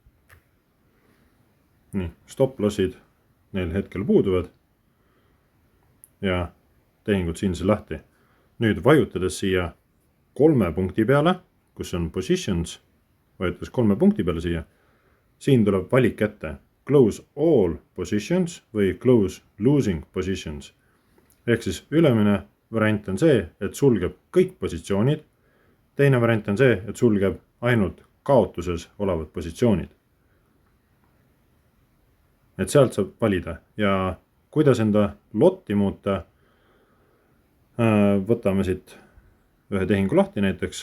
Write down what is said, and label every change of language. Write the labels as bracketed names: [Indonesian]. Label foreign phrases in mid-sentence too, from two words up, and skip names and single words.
[Estonian] Nii, stop-lossid neil hetkel puuduvad ja tehingud siin see lahti. Nüüd vajutades siia 3 punkti peale, kus on positions, vajutades 3 punkti peale siia, siin tuleb valik ette [English] close all positions [Estonian] või [English] close losing positions. [Estonian] Ehk siis ülemine variant on see, et sulgeb kõik positsioonid. Teine variant on see, et sulgeb ainult kaotuses olevad positsioonid. Et sealt saab valida ja kuidas enda lotti muuta, võtame siit ühe tehingu lahti näiteks.